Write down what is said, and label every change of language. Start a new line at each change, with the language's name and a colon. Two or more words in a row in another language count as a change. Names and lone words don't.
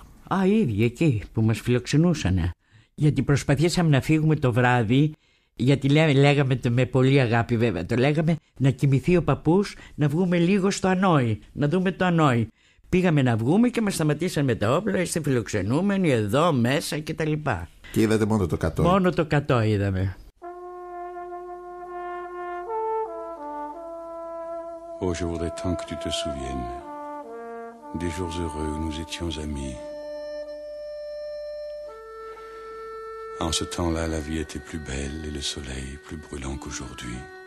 Greek: Οι ίδιοι εκεί που μας φιλοξενούσανε. Γιατί προσπαθήσαμε να φύγουμε το βράδυ, γιατί λέγαμε με πολύ αγάπη βέβαια, το λέγαμε να κοιμηθεί ο παππούς, να βγούμε λίγο στο Ανόη, να δούμε το Ανόη. Πήγαμε να βγούμε και μας σταματήσαν με τα όπλα, είστε φιλοξενούμενοι εδώ μέσα κτλ. Και είδατε μόνο το κατώ? Μόνο το κατώ είδαμε.
French: Oh, je voudrais tant que tu te souviennes des jours heureux où nous étions amis. En ce temps-là, la vie était plus belle et le soleil plus brûlant qu'aujourd'hui.